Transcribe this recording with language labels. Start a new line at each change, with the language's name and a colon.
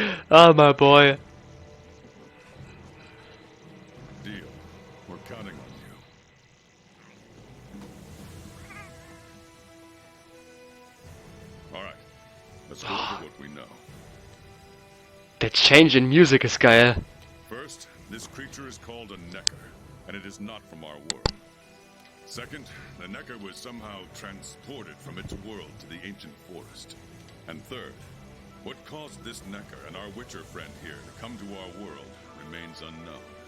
English: Ah, my boy. Deal. We're counting on you. All right. Let's go over what we know.
German: Der
English: Change in Music
German: ist geil.
English: First, this creature is called a Necker, and it is not from our world. Second, the Necker was somehow transported from its world to the ancient forest. And third, What caused this Necker and our Witcher friend here to come to our world remains unknown.